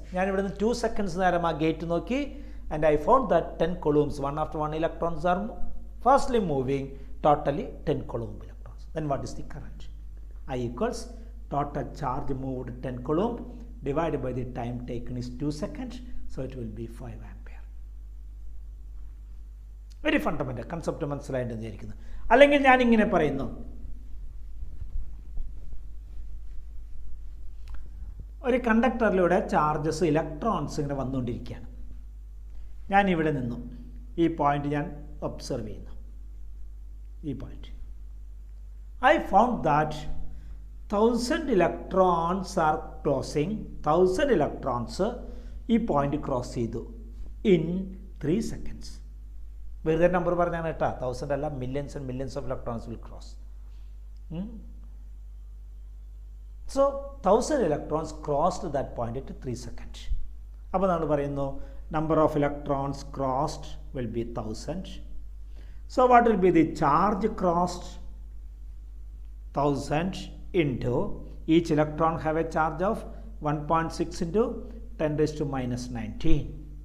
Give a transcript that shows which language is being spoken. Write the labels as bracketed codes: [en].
[ml] ഞാൻ ഇവിടെ നിന്ന് 2 seconds നേരം ആ ഗേറ്റ് നോക്കി, [en] and I found that 10 coulombs, one after one electrons are fastly moving, totally 10 coulomb electrons. Then what is the current? I equals total charge moved 10 coulomb divided by the time taken is 2 seconds, so it will be 5 ampere. Very fundamental concept [ml] മനസ്സിലായിട്ട് വിചാരിക്കുന്നു. അല്ലെങ്കിൽ ഞാൻ ഇങ്ങനെ പറയുന്നു, ഒരു കണ്ടക്ടറിലൂടെ charges electrons ഇങ്ങനെ വന്നുകൊണ്ടിരിക്കുകയാണ്. ഞാൻ ഇവിടെ നിന്നു ഈ പോയിന്റ് ഞാൻ ഒബ്സർവ് ചെയ്യുന്നു. [en] ഈ point I found that 1000 electrons are crossing. [ml] 1000 electrons ഈ പോയിന്റ് ക്രോസ് ചെയ്തു ഇൻ 3 seconds. വെറുതെ നമ്പർ പറഞ്ഞാണ് കേട്ടോ, 1000 അല്ല, [en] Millions and millions of electrons will cross. So 1000 electrons crossed that point at 3 seconds. [ml] അപ്പോൾ നമ്മൾ പറയുന്നു [en] number of electrons crossed will be 1000. So what will be the charge crossed? 1000 into each electron have a charge of 1.6 into 10 raised to minus 19.